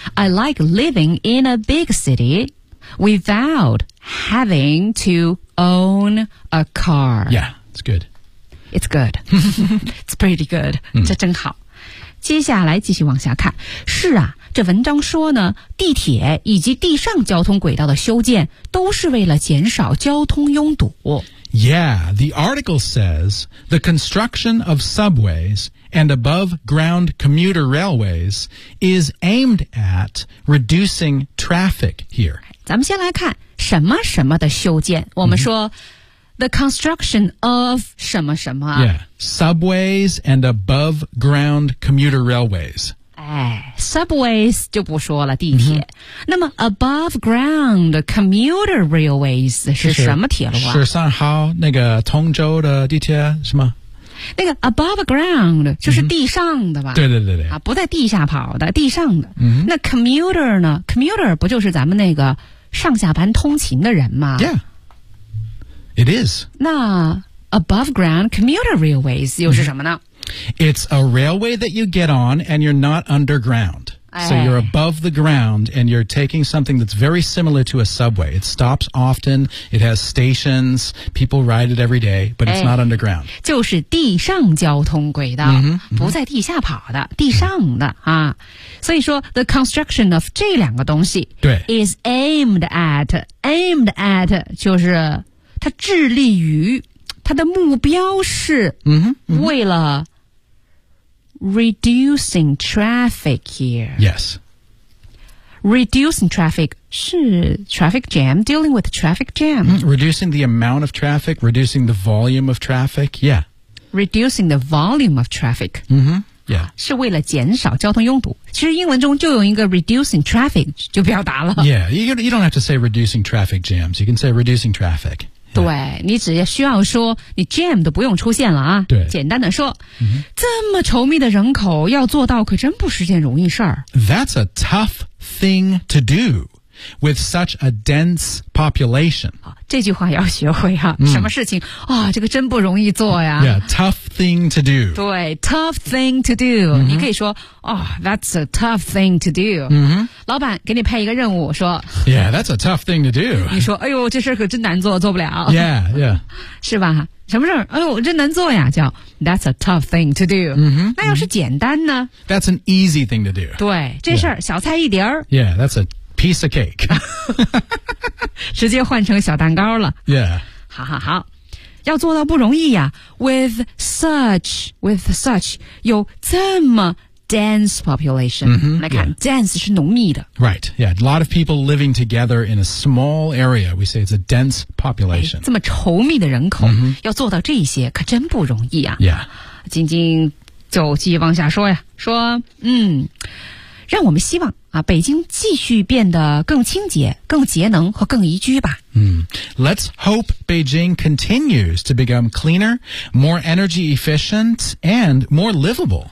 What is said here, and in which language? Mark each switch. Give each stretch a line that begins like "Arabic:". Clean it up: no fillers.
English: I like living in a big city without having to own a car. Yeah, it's good. It's good. It's pretty good.
Chinese: 这真好。接下来继续往下看。是啊这文章说呢，地铁以及地上交通轨道的修建都是为了减少交通拥堵。
English: Yeah, the article says the construction of subways and above-ground commuter railways is aimed at reducing traffic here.
Chinese: 咱们先来看什么什么的修建。我们说、
English: the construction of
Chinese: 什么什么。
English: Yeah, subways and above-ground commuter railways.
Chinese: Subways 就不说了，地铁。那么
English: above ground commuter railways
Chinese: 是什么铁路啊？是上海那个通州的地铁是吗？那个
English: above ground
Chinese: 就是地上的吧？对对对对。啊，不在地下跑的，地上的。嗯、那 commuter 呢 ？commuter 不就是咱们那个上下班通勤的人吗
English: ？Yeah, it is.
Chinese: 那
English: above ground commuter railways
Chinese: 又是什么呢？
English: It's a railway that you get on and you're not underground.、哎、 so you're above the ground and you're taking something that's very similar to a subway. It stops often, it has stations, people ride it every day, but it's、 not underground.
Chinese: 就是地上交通轨道、不在地下跑的地上的、啊。所以说
English: the construction of
Chinese: 这两个东西
English: is aimed at
Chinese: 就是它致力于它的目标是为了
English: Reducing traffic here. Yes. Reducing traffic 是 traffic jam, dealing with traffic jam.、 Reducing the amount of traffic, reducing the volume of traffic, yeah. Reducing the volume of traffic. Yeah.
Chinese: 是为了减少交通拥堵。其实英文中就有一个
English: reducing traffic
Chinese: 就表达了。
English: Yeah, you don't have to say reducing traffic jams. You can say reducing traffic.
Chinese: 对你只需要说你 jam 都不用出现了啊对简单的说、这么稠密的人口要做到可真不是件容易事儿。
English: That's a tough thing to do with such a dense population.
Chinese: 这句话要学会啊、什么事情啊、这个真不容易做呀。
English: Yeah, tough thing to do.
Chinese: 对
English: tough thing to do.、
Chinese: 你可以说、
English: that's a tough thing to do.、
Chinese: 老板给你派一个任务说
English: Yeah, that's a tough thing to do.
Chinese: 你说哎呦这事可真难做做不了。
English: Yeah, yeah.
Chinese: 是吧什么事儿哎呦真难做呀叫
English: That's a tough thing to do.、
Chinese: 那要是简单呢
English: That's an easy thing to do.
Chinese: 对这事儿、小菜一碟儿。
English: Yeah, that's a piece of cake.
Chinese: 直接换成小蛋糕了。
English: Yeah.
Chinese: 好好好。要做到不容易呀
English: with such,
Chinese: 有这么
English: dense population、
Chinese: 来看、dense 是浓密的
English: right yeah a lot of people living together in a small area we say it's a dense population、
Chinese: 这么稠密的人口、要做到这些可真不容易啊
English: yeah
Chinese: 晶晶就继续往下说呀说让我们希望啊，北京继续变得更清洁更节能和更宜居吧、
English: Let's hope Beijing continues to become cleaner, more energy efficient, and more livable.